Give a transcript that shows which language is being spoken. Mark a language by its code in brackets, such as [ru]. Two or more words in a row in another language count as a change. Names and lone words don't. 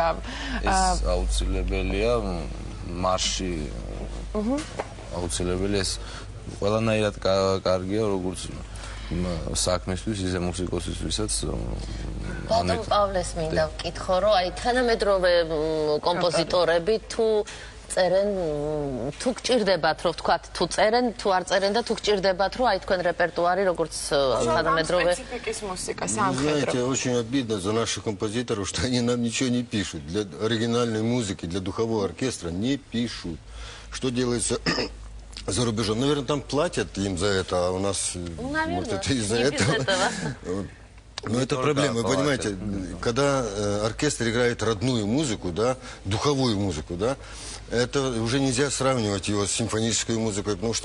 [ka] ეს აუცილებელია მარში აუცილებელია ეს ყველანაირად კარგია როგორც საქმისთვის ისე მუსიკოსისთვისაც ბატონ პავლეს მინდა ვკითხო რომ აი თანამედროვე კომპოზიტორები თუ წერენ თუ გჭირდებათ რომ ვთქვათ თუ წერენ თუ არ წერენ და თუ гჭირდებათ რომ აი თქვენ რეპერტუარი როგორც თანამედროვე სპეციფიკის მუსიკა სამხედრო. [ru] Знаете, очень обидно за наших композиторов, что они нам ничего не пишут. Для оригинальной музыки, для духового оркестра не пишут. Что делается за рубежом? Наверное, там платят им за это, а у нас может это из-за этого. Но это проблема, вы понимаете, когда оркестр играет родную музыку, да, духовую музыку, да, это уже нельзя сравнивать его с симфонической музыкой, потому что...